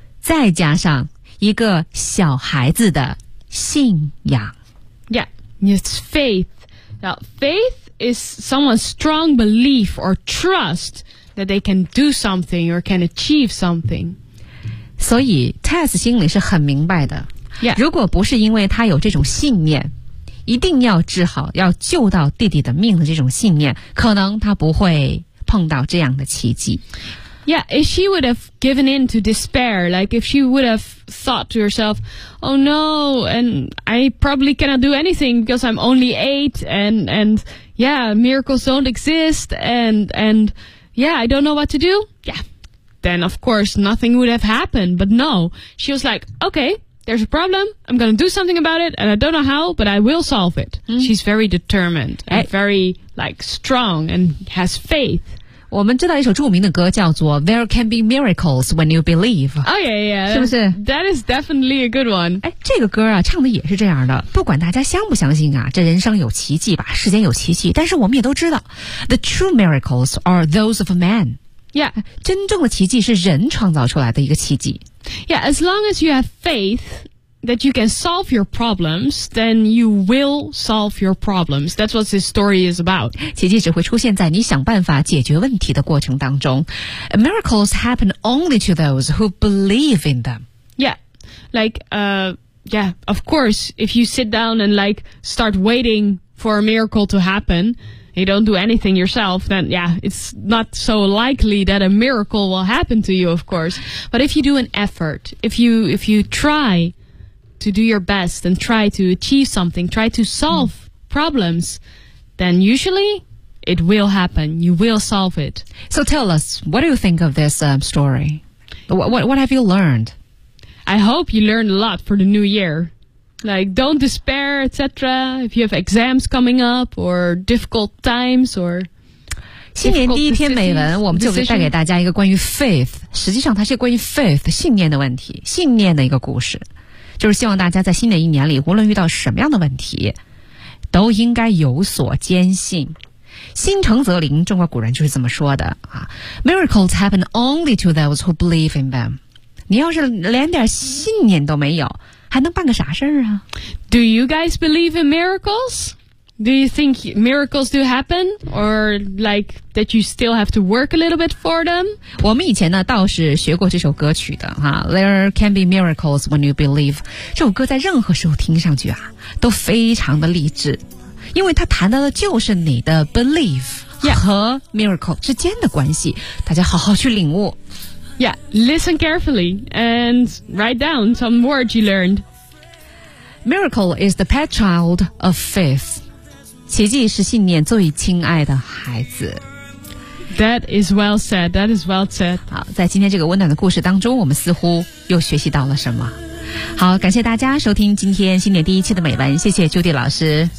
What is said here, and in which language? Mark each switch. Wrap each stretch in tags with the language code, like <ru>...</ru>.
<zh>再加上一个小孩子的信仰。</zh> <en>Yeah, it's faith. Now, faith is someone's strong belief or trust that they can do something or can achieve something.</en> <zh>所以 Tess 心里是很明白的。</zh> <en>Yeah.</en> <zh>如果不是因为他有这种信念，一定要治好，要救到弟弟的命的这种信念，可能他不会碰到这样的奇迹。</zh> <en>Yeah, if she would have given in to despair, like if she would have thought to herself, oh no, and I probably cannot do anything because I'm only 8 and yeah, miracles don't exist and yeah, I don't know what to do. Yeah, then of course nothing would have happened. But no, she was like, okay, there's a problem. I'm going to do something about it and I don't know how, but I will solve it.、Mm. She's very determined and very like strong and has faith.</en> <zh>我们知道一首著名的歌叫做</zh> <en>There Can Be Miracles When You Believe. Oh, yeah, yeah.</en> <zh>是不是</zh> <en>That is definitely a good one.</en> <zh>哎，这个歌啊唱的也是这样的。不管大家相不相信啊，这人生有奇迹吧，世间有奇迹。但是我们也都知道</zh> <en>The true miracles are those of man. Yeah.</en> <zh>真正的奇迹是人创造出来的一个奇迹。</zh> <en>Yeah, as long as you have faith that you can solve your problems, then you will solve your problems. That's what this story is about.</en> <zh>奇迹只会出现在你想办法解决问题的过程当中。</zh> <en>Miracles happen only to those who believe in them. Yeah, like, yeah, of course, if you sit down and like start waiting for a miracle to happen, you don't do anything yourself, then yeah, it's not so likely that a miracle will happen to you, of course. But if you do an effort, if you try... to do your best and try to achieve something, try to solve problems, then usually it will happen. You will solve it. So tell us, what do you think of this story? What have you learned? I hope you learned a lot for the new year. Like, don't despair, etc. If you have exams coming up or difficult times or...</en> <zh>新年第一篇美文我们就会带给大家一个关于 faith. 实际上它是关于 faith, 信念的问题,信念的一个故事。就是希望大家在新的一年里无论遇到什么样的问题都应该有所坚信。心诚则灵中国古人就是这么说的啊。</zh> <en>Miracles happen only to those who believe in them.</en> <zh>你要是连点信念都没有还能办个啥事儿啊</zh> <en>Do you guys believe in miracles? Do you think miracles do happen? Or like that you still have to work a little bit for them?</en> <zh>我们以前呢倒是学过这首歌曲的哈。</zh> <en>There can be miracles when you believe.</en> <zh>这首歌在任何时候听上去啊都非常的励志。因为它谈到的就是你的 belief 和 miracle 之间的关系。大家好好去领悟。</zh> <en>Yeah, listen carefully and write down some words you learned. Miracle is the pet child of faith.</en> <zh>奇迹是信念最亲爱的孩子。</zh> <en>That is well said, that is well said.</en> <zh>好，在今天这个温暖的故事当中，我们似乎又学习到了什么。好，感谢大家收听今天新年第一期的美文，谢谢 Judy 老师。</zh>